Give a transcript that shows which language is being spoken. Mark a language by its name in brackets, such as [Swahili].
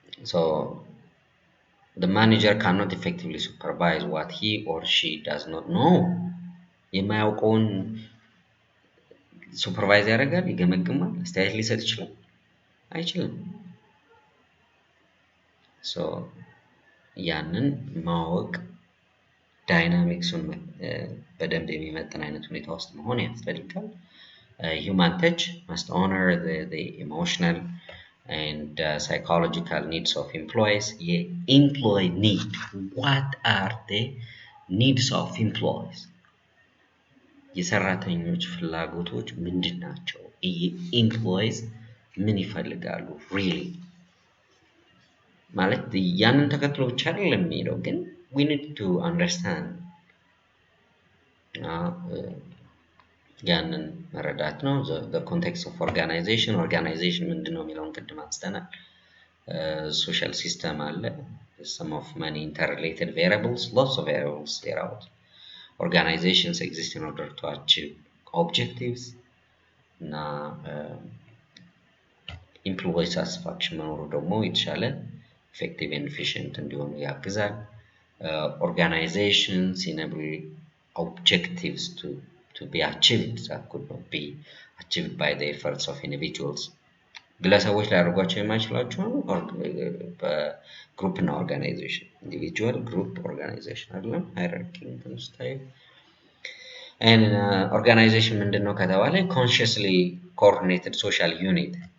[English] so the manager cannot effectively supervise what he or she does not know [Amharic] የማያውቀውን ሱፐርቫይዝ ያደርጋል፣ ይገመግማል፣ አስተያየት ሊሰጥ ይችላል? አይችልም። so ያንን ማወቅ ዳይናሚክሱን በደንብ የሚመጥን አይነት ሁኔታ ውስጥ መሆን ያስፈልጋል። [English] human touch must honor the emotional and psychological needs of employees. employee need, what are the needs of employees? [Amharic] የሰራተኞች ፍላጎቶች ምንድን ናቸው? employees ምን ይፈልጋሉ? [English] really [Amharic] ማለት ያንን ተከትሎ ብቻ አይደለም የሚሄደው፣ ግን [English] we need to understand [Amharic] ያንን መረዳት ነው። [English] the context of organization [Amharic] ምንድነው የሚለውን ቅድም አንስተናል። [English] social system አለ፣ some of many interrelated variables, lots of variables throughout. Organizations exist in order to achieve objectives እና employee satisfaction [Amharic] መኖሩ ደግሞ የተሻለ [English] effective and efficient [Amharic] እንዲሆኑ ያግዛል። [English] organizations enable objectives to be achieved that could not be achieved by the efforts of individuals [Amharic] ግለሰቦች ሊያደርጓቸው የማይችሏቸውን በግሩፕ እና ኦርጋናይዜሽን ኢንዲቪጁዋል ግሩፕ ኦርጋናይዜሽን አይደለም ሃይራርኪ ስታይል ኦርጋናይዜሽን ምንድን ነው ከተባለ ኮንሽስሊ ኮኦርዲኔትድ ሶሻል ዩኒት